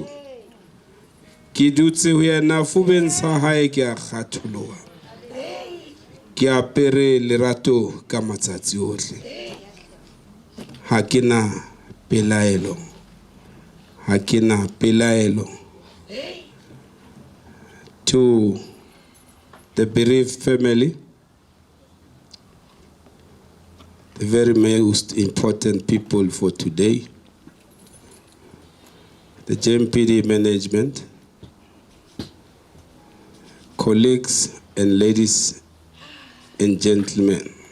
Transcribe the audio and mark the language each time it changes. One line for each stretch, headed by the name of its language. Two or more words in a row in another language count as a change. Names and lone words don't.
Southern Sotho: Ke dutse ho yena fubeng sa hae ke a kgatholoha. Ke apere lerato ka matsatsi ohle. Hakina pelaelo. Hakina pelaelo.
English: To the bereaved family, the very most important people for today, the JMPD management, colleagues and ladies and gentlemen.